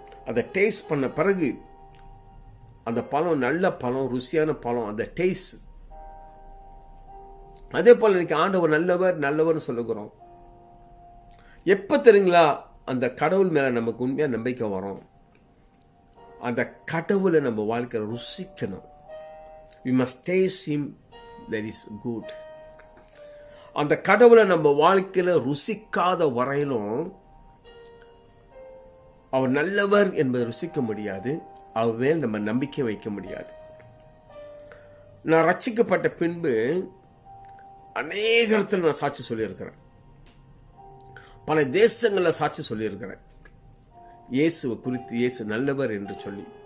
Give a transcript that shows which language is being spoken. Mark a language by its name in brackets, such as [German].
[Tamil] அதை டேஸ்ட் பண்ண பிறகு அந்த பழம் நல்ல பழம், ருசியான பழம், அந்த டேஸ்ட். அதே போல் இன்னைக்கு ஆண்டவர் நல்லவர் நல்லவர்னு சொல்லுகிறோம். எப்போ தெரியுங்களா அந்த கடவுள் மேலே நமக்கு உண்மையாக நம்பிக்கை வரும்? அந்த கடவுளை நம்ம வாழ்க்கையில் ருசிக்கணும். [English] we must taste him, that is good. [Tamil] அந்த கடவுளை நம்ம வாழ்க்கையில் ருசிக்காத வரையிலும் அவர் நல்லவர் என்பதை ருசிக்க முடியாது, அவர் மேல் நம்ம நம்பிக்கை வைக்க முடியாது. நான் ரட்சிக்கப்பட்ட பின்பு அநேக இடத்துல நான் சாட்சி சொல்லியிருக்கிறேன், பல தேசங்களில் சாட்சி சொல்லியிருக்கிறேன் இயேசுவை குறித்து, இயேசு நல்லவர் என்று சொல்லி.